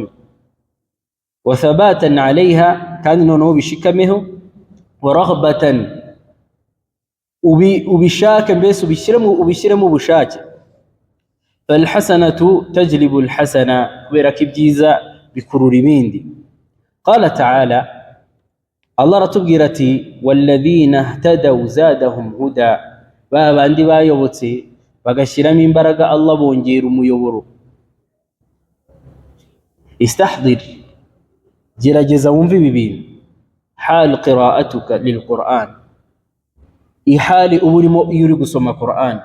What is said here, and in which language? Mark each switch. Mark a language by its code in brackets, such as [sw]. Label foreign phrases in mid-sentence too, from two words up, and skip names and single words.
[ar] وثباتا عليها, [rw] kandi noneho bishikameho. [ar] ورغبة, [rw] ubishake, mbese ubishyiremo ubushake. [ar] فالحسنة تجلب الحسنة, [rw] kubera ko ibyiza bikurura ibindi. [ar] قال تعالى, [rw] Allah aratubwira ati [ar] والذين اهتدوا زادهم هدى, [rw] babandi bayobotse bagashyiramo imbaraga Allah bongera umuyoboro. Istahdir, gerageza wumve ibi bintu. [ar] هل قراءتك للقرآن, [rw] ihali uburimo iyo uri gusoma Qur'an.